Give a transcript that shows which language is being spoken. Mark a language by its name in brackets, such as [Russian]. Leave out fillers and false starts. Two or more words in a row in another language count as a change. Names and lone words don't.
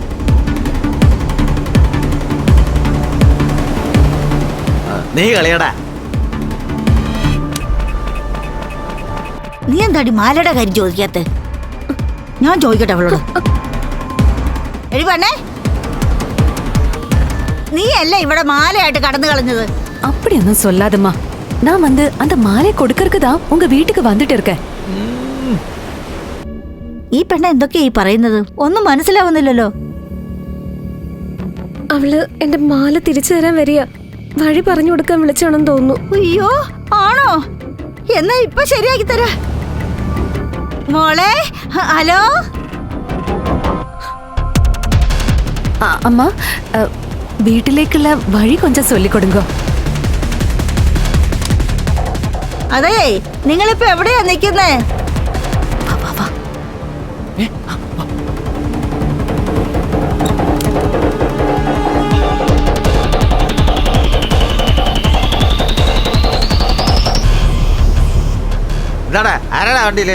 [Malayalam] നീ കളിയടാ. നീ എന്താടി മാലയുടെ കാര്യം ചോദിക്കാത്ത? ഞാൻ ചോദിക്കട്ടെ അവളോട്. എടി പെണ്ണേ, നീ അല്ലേ ഇവിടെ മാലയായിട്ട് കടന്നു കളഞ്ഞത്? [Tamil] அப்படிയൊന്നും சொல்லாதம்மா. நான் வந்து அந்த மாலை கொடுக்கறதுக்கு தான் உங்க வீட்டுக்கு வந்துட்டு இருக்கேன். [Malayalam] ഈ പെണ്ണ എന്തൊക്കെയാ ഈ പറയുന്നത്? ഒന്നും മനസ്സിലാവുന്നില്ലല്ലോ. അവള് എന്റെ മാല തിരിച്ചു തരാൻ വരിക. വഴി പറഞ്ഞു കൊടുക്കാൻ വിളിച്ചാണെന്ന് തോന്നുന്നു. അയ്യോ, ആണോ? എന്നാ ഇപ്പൊ ശരിയാക്കി തരാ. മോളെ, ഹലോ. [Tamil] அம்மா, வீட்டிலேக்குள்ள வழி கொஞ்சம் சொல்லிக் கொடுங்க. [Malayalam] അതെ, നിങ്ങളിപ്പോ എവിടെയാ നിക്കുന്നേ? ആരാടാ വണ്ടിയില്?